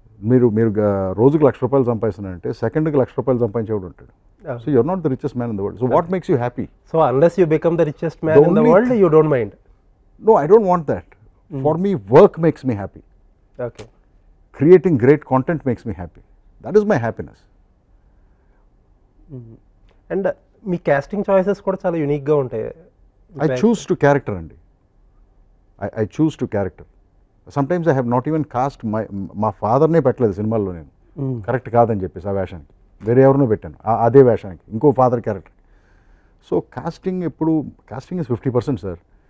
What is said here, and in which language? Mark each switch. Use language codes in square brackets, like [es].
[te] మీరు రోజుకు ₹1,00,000 సంపాదిస్తున్నారంటే సెకండ్కి ₹1,00,000 సంపాదించేవాడు ఉంటాడు. [en] So you're not the richest man in the world. So what makes you happy? So unless you become the richest man in the world, you don't mind? No, I don't want that. For me, work makes me happy. Okay. Creating great content makes me happy. That is my happiness. [te] And మీ casting choices కూడా చాలా యూనిక్గా ఉంటాయి. [en] I choose to character అండి. I choose to character. Sometimes I have not even cast [te] మా ఫాదర్నే పెట్టలేదు సినిమాల్లో నేను, correct కాదని చెప్పేసి ఆ వేషానికి. వేరే ఎవరినో పెట్టాను అదే వేషానికి, ఇంకో father character. [en] So casting is 50% sir.